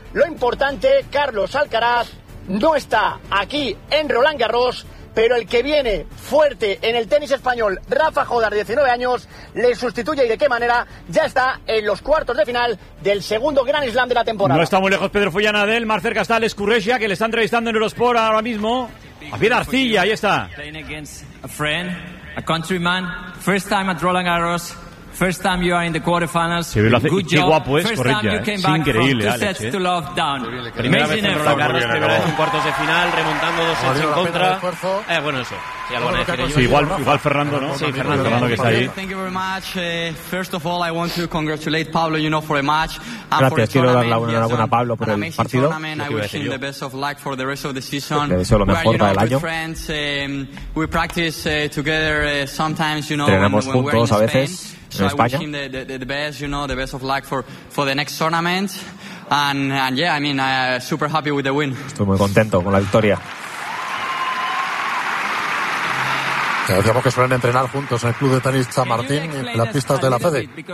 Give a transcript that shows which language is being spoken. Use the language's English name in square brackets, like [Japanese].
[Spanish] Lo importante, Carlos Alcaraz no está aquí en Roland Garros, pero el que viene fuerte en el tenis español, Rafa Jódar, 19 años, le sustituye. ¿Y de qué manera? Ya está en los cuartos de final del segundo Grand Slam de la temporada. No está muy lejos Pedro Fullana de él, más cerca está Alex Kurreshia, que le está entrevistando en Eurosport ahora mismo. A Pierre Arcilla, ahí está. [English] Playing against a friend, a countryman, first time at Roland Garros, first time you are in the quarterfinals. [Spanish] Sí, lo hace, [English] good job. [Spanish] Qué guapo es Kurreshia, es increíble, Alex. Sets [English] to love down. [Spanish] Primera vez en Roland Garros, primera vez en cuartos de final, remontando dos sets en contra. Bueno, eso. Sí, igual Fernando, ¿no? Sí, Fernando que está ahí. [English] Thank you very much. First of all, I want to congratulate Pablo, you know, for a match. [Spanish] Gracias, quiero dar la enhorabuena a Pablo por el partido. [English] I wish him the best of luck for the rest of the season. [Spanish] Le deseo lo mejor para el año. [English] We practice together sometimes, you know, [Spanish] entrenamos juntos a veces en España. [English] I wish him the best, you know, the best of luck for the next tournament. And yeah, I mean, I'm super happy with the win. [Spanish] Estoy muy contento con la victoria. Decíamos que suelen entrenar juntos en el club de tenis San Martín y en las pistas de la Fede.